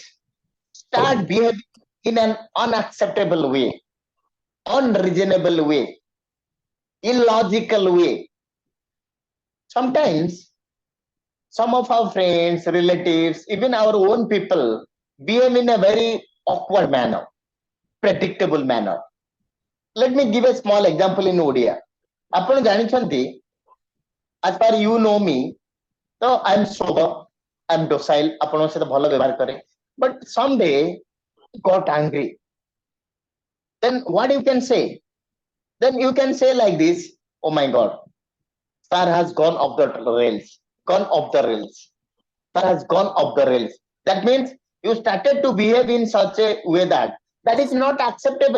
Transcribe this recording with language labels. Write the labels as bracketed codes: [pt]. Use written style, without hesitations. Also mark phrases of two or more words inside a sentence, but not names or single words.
[en] Start behaving in an unacceptable way, unreasonable way, illogical way. Sometimes some of our friends, relatives, even our own people behave in a very awkward manner, predictable manner. Let me give a small example in Odia. [or] ଆପଣ ଜାଣିଛନ୍ତି, [en] as far you know me, so I'm sober, I'm docile, [or] ଆପଣଙ୍କ ସହିତ ଭଲ ବ୍ୟବହାର କରେ. [en] But someday got angry. Then what you can say? Then you can say like this, oh my God, star has gone off the rails, gone off the rails. Star has gone off the rails. That means you started to behave in such a way that is not acceptable.